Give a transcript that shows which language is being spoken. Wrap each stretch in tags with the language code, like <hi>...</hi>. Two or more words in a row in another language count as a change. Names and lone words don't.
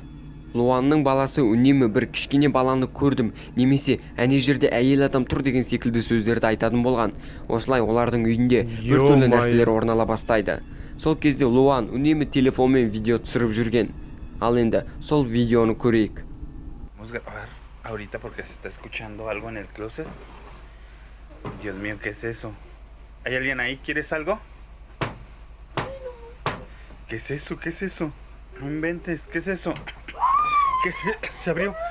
<kk>Луанның баласы үнемі бір кішкене баланы көрдім, немесе әне жерде әйел адам тұр деген секілді сөздерді айтатын болған. Осылай олардың үйінде бір түрлі нәрселер орнала бастайды. Сол кезде Луан үнемі телефонмен видео түсіріп жүрген. Ал енді сол видеоны көрейік.</kk> <es>Ahorita porque se está escuchando algo en el closet. Dios mío, ¿qué es eso? ¿Hay alguien ahí? ¿Quieres algo? ¿Qué es eso? ¿Qué es eso? No inventes, ¿qué es eso? ¿Qué se abrió?</es>